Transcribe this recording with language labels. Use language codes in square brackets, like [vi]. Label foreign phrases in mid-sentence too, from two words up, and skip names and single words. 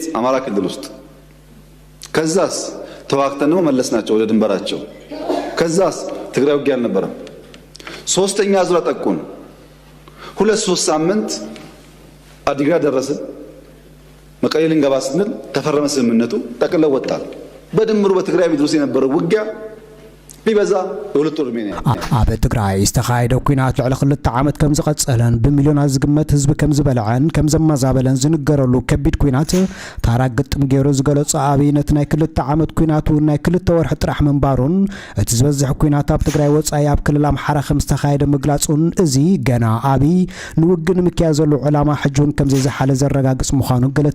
[am] አማራ ክልል ውስጥ። ከዛስ ተዋክተን ነው መለስናቸው ወደ ድንበራቸው። ከዛስ ትግራይ ውጊያ አልነበረም። ሶስተኛ ዙር ጠቁን። 2-3 ሳምንት አዲግራት ደረስን። መቀሌ ልንገባ ስንል ተፈረመ ስምምነቱ፣ ጠቅልለው ወጣል። በድምሩ በትግራይ ምድር ውስጥ የነበረው ውጊያ ቢበዛ የሁለት ወር ሜና [ti] ኣብ ትግራይ ዝተኻየደ ኩናት ልዕሊ 2 ዓመት ከም ዝቐጸለን ብሚልዮናት ዝግመት ህዝቢ ከም ዝበልዐን ከም ዘመዛበለን ዝንገረሉ ከቢድ ኩናት ታራ ግጥም ገይሩ ዝገለጸ ኣብይ ነቲ ናይ 2 ዓመት ኩናት እውን ናይ 2 ወርሒ ጥራሕ ምንባሩን እቲ ዝበዝሕ ኩናት ኣብ ትግራይ ወጻኢ ኣብ ክልል ኣምሓራ ከም ዝተኻየደ ምግላጹን እዚ ገና ኣብይ ንውግእ ንምክያድ ዘሎ ዕላማ ሕጁን ከም ዘይዝሓለ ዘረጋግጽ ምዃኑ ገለ